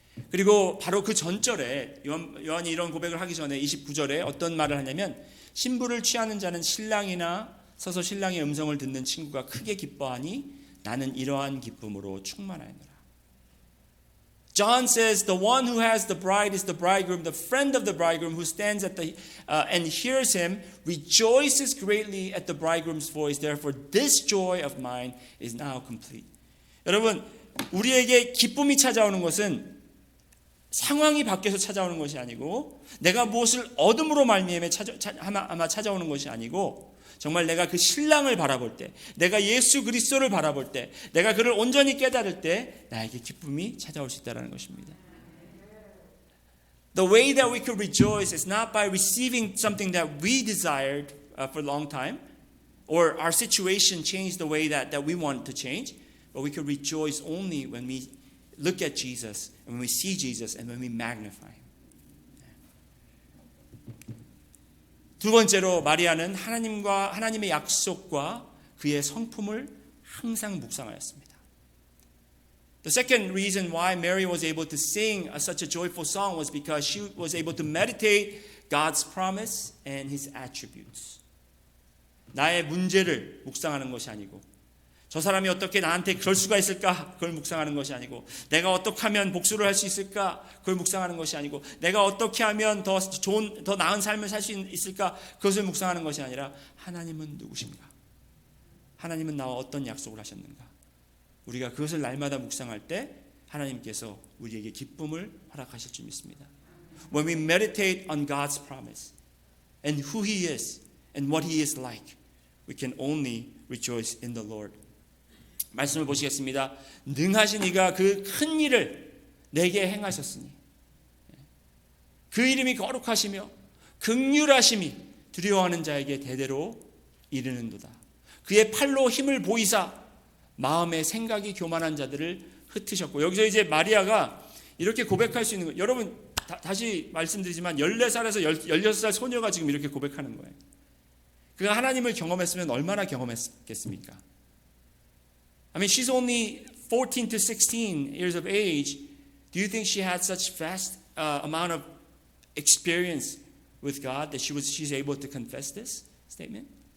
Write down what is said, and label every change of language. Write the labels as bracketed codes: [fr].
[ko] 그리고 바로 그 전절에 요한이 이런 고백을 하기 전에 29절에 어떤 말을 하냐면 신부를 취하는 자는 신랑이나 서서 신랑의 음성을 듣는 친구가 크게 기뻐하니 나는 이러한 기쁨으로 충만하노라. [en] John says the one who has the bride is the bridegroom. The friend of the bridegroom who stands at the and hears him rejoices greatly at the bridegroom's voice. Therefore this joy of mine is now complete. [ko] 여러분 우리에게 기쁨이 찾아오는 것은 상황이 바뀌어서 찾아오는 것이 아니고 내가 무엇을 얻음으로 말미암아 찾아오는 것이 아니고 정말 내가 그 신랑을 바라볼 때 내가 예수 그리스도를 바라볼 때 내가 그를 온전히 깨달을 때 나에게 기쁨이 찾아올 수 있다는 것입니다. [en] The way that we could rejoice is not by receiving something that we desired for a long time, or our situation changed the way that we want to change, but we could rejoice only when we look at Jesus, and when we see Jesus, and when we magnify Him. [ko] 두 번째로 마리아는 하나님의 약속과 그의 성품을 항상 묵상하였습니다. [en] The second reason why Mary was able to sing such a joyful song was because she was able to meditate God's promise and His attributes. [ko] 나의 문제를 묵상하는 것이 아니고, 저 사람이 어떻게 나한테 그럴 수가 있을까? 그걸 묵상하는 것이 아니고, 내가 어떻게 하면 복수를 할 수 있을까? 그걸 묵상하는 것이 아니고, 내가 어떻게 하면 더 나은 삶을 살 수 있을까? 그것을 묵상하는 것이 아니라, 하나님은 누구신가? 하나님은 나와 어떤 약속을 하셨는가? 우리가 그것을 날마다 묵상할 때 하나님께서 우리에게 기쁨을 허락하실 줄 믿습니다. [en] When we meditate on God's promise and who He is and what He is like, we can only rejoice in the Lord. [ko] 말씀을 보시겠습니다. 능하신 이가 그 큰 일을 내게 행하셨으니 그 이름이 거룩하시며 긍휼하심이 두려워하는 자에게 대대로 이르는도다. 그의 팔로 힘을 보이사 마음의 생각이 교만한 자들을 흩으셨고, 여기서 이제 마리아가 이렇게 고백할 수 있는 거예요. 여러분 다시 말씀드리지만 14살에서 16살 소녀가 지금 이렇게 고백하는 거예요. 그가 하나님을 경험했으면 얼마나 경험했겠습니까? [en] I mean, she's only 14 to 16 years of age. Do you think she had such vast amount of experience with God that she's able to confess this statement?